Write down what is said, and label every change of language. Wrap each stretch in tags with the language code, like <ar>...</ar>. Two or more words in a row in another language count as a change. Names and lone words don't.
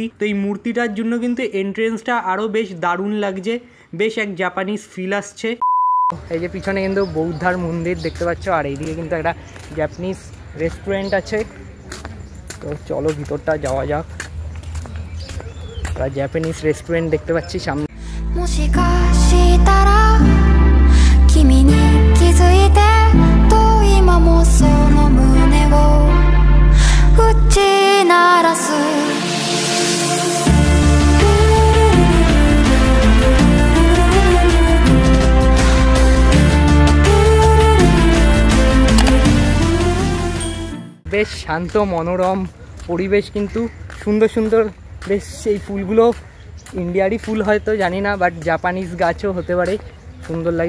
<bn>তো এই মূর্তিটার জন্য কিন্তু এন্ট্রেন্সটা আরও বেশ দারুণ লাগছে, বেশ এক</bn> <en>Japanese feel</en> <bn>আসছে। এই যে পিছনে কিন্তু বৌদ্ধার মন্দির দেখতে পাচ্ছ, আর এইদিকে কিন্তু একটা</bn> <en>Japanese restaurant</en> <bn>আছে। তো চলো ভিতরটা যাওয়া যাক।</bn> <en>Japanese restaurant</en> <bn>দেখতে পাচ্ছি সামনে।</bn> <ja>もしかしたら君に気づいてと今もその胸を打ち鳴らす</ja> <bn>বেশ শান্ত মনোরম পরিবেশ, কিন্তু সুন্দর সুন্দর বেশ সেই ফুলগুলো ইন্ডিয়ারই ফুল হয়তো জানি না,</bn> <en>but Japanese</en> <bn>গাছও হতে পারে, সুন্দর লাগছে।</bn>